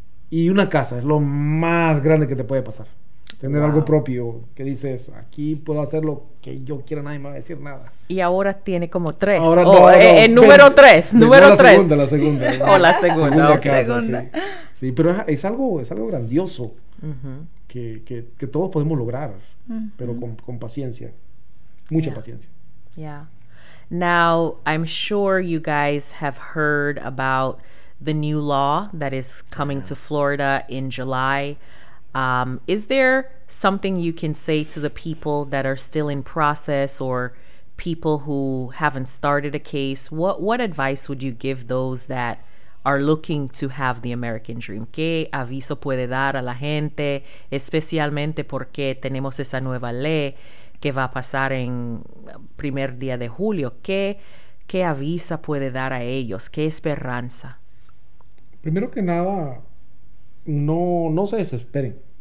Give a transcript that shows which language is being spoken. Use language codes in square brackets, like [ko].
[es] Y una casa es lo más grande que te puede pasar. Tener algo propio, que dices, aquí puedo hacer lo que yo quiera, nadie me va a decir nada. Y ahora tiene como 3. Ahora el número 3. Número 3. La segunda. La segunda. Casa, sí, pero es algo grandioso que todos podemos lograr, pero con paciencia. Mucha paciencia. [en] Yeah. Now, I'm sure you guys have heard about the new law that is coming to Florida in July. Is there something you can say to the people that are still in process or people who haven't started a case? What advice would you give those that are looking to have the American dream? [es] ¿Qué aviso puede dar a la gente, especialmente porque tenemos esa nueva ley que va a pasar en primer día de julio? ¿Qué avisa puede dar a ellos? ¿Qué esperanza? Primero que nada, no se desesperen.